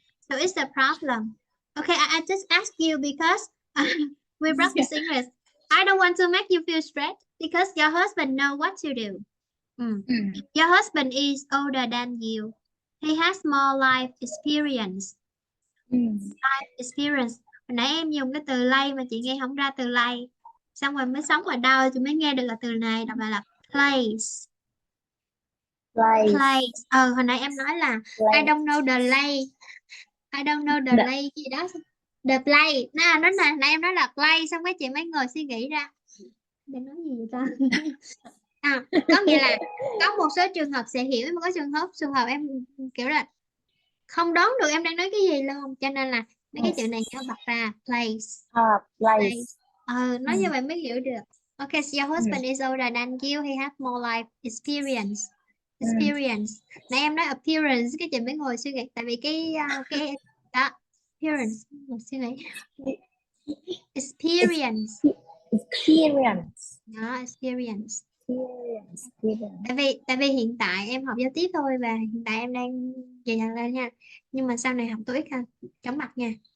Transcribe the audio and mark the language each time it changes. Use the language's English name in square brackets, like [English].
[English] So it's a problem. Okay, I just ask you because we practice English. I don't want to make you feel stressed because your husband know what to do. Your husband is older than you. He has more life experience. Life experience. [Vietnamese] Hồi nãy em dùng cái từ lay mà chị nghe không ra từ lay. Xong rồi mới sống ở đâu chị mới nghe được là từ này, đọc lại là place. Place. Hồi nãy em nói là [English] I don't know the lay. I don't know the lay [Vietnamese] gì đó. [English] The play. [Vietnamese] Nó là nãy em nói là play, xong cái chị mới ngồi suy nghĩ ra. Để nói gì vậy ta? Có nghĩa là có một số trường hợp sẽ hiểu, mà có trường hợp em kiểu là không đoán được em đang nói cái gì luôn, cho nên là mấy cái chữ này nó bật ra place. [English] Place. [Vietnamese] Nói như vậy mới hiểu được. [English] Okay, so your husband is older than you, he has more life experience. [Vietnamese] Nãy em nói appearance, cái chị mới ngồi suy nghĩ, tại vì cái đó appearance, một suy nghĩ. [English] Experience. Experience. [Vietnamese] Đó, experience. [English] Experience. [Vietnamese] Tại vì hiện tại em học giao tiếp thôi, và hiện tại em đang dạy dặn lên nha, nhưng mà sau này học TOEIC ha, chóng mặt nha.